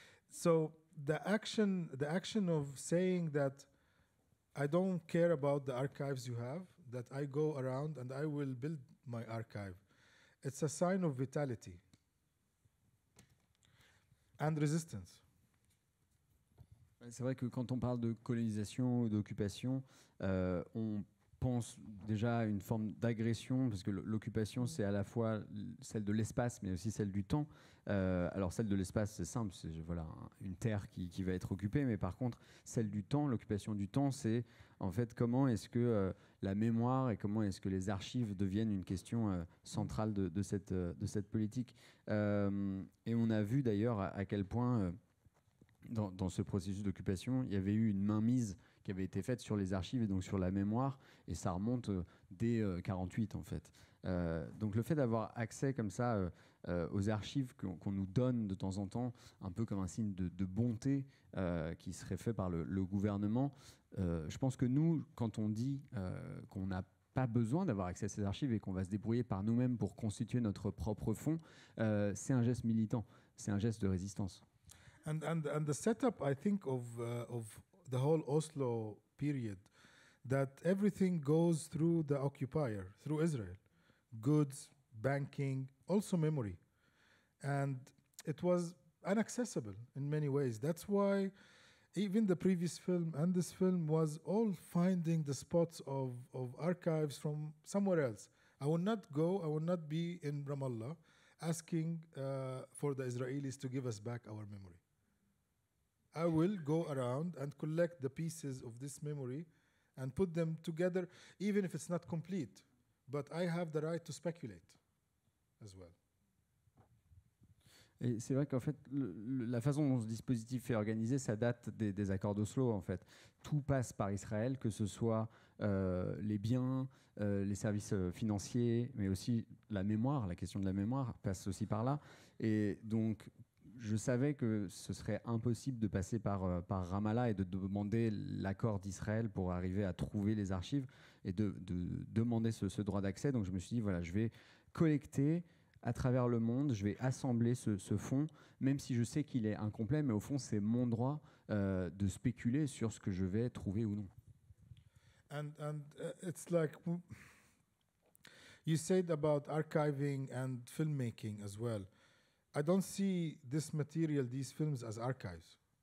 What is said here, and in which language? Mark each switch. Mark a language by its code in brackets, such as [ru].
[en] So the action of saying that I don't care about the archives you have, that I go around and I will build my archive, it's a sign of vitality and resistance. [fr] C'est vrai que quand on parle de colonisation ou d'occupation, on pense déjà à une forme d'agression, parce que l'occupation, c'est à la fois celle de l'espace, mais aussi celle du temps. Alors celle de l'espace, c'est simple, c'est une terre qui va être occupée, mais par contre, celle du temps, l'occupation du temps, c'est en fait comment est-ce que la mémoire et comment est-ce que les archives deviennent une question centrale de cette politique. Et on a vu d'ailleurs à quel point, dans ce processus d'occupation, il y avait eu une mainmise qui avait été faite sur les archives et donc sur la mémoire, et ça remonte dès 48 en fait. Donc le fait d'avoir accès comme ça aux archives qu'on nous donne de temps en temps, un peu comme un signe de bonté qui serait fait par le gouvernement, je pense que nous, quand on dit qu'on n'a pas besoin d'avoir accès à ces archives et qu'on va se débrouiller par nous-mêmes pour constituer notre propre fonds, c'est un geste militant, c'est un geste de résistance. [en] And the setup, I think, of the whole Oslo period, that everything goes through the occupier, through Israel. Goods, banking, also memory. And it was inaccessible in many ways. That's why even the previous film and this film was all finding the spots of archives from somewhere else. I will not be in Ramallah asking for the Israelis to give us back our memory. I will go around and collect the pieces of this memory and put them together, even if it's not complete. But I have the right to speculate as well. [fr] Et c'est vrai qu'en fait, la façon dont ce dispositif est organisé, ça date des accords d'Oslo, en fait. Tout passe par Israël, que ce soit les biens, les services financiers, mais aussi la mémoire, la question de la mémoire passe aussi par là. Et donc, je savais que ce serait impossible de passer par Ramallah et de demander l'accord d'Israël pour arriver à trouver les archives et de demander ce droit d'accès. Donc je me suis dit, voilà, je vais collecter à travers le monde, je vais assembler ce fonds, même si je sais qu'il est incomplet, mais au fond, c'est mon droit de spéculer sur ce que je vais trouver ou non. [en] And it's like you said about archiving and filmmaking as well. I don't see this material, these films, as archives.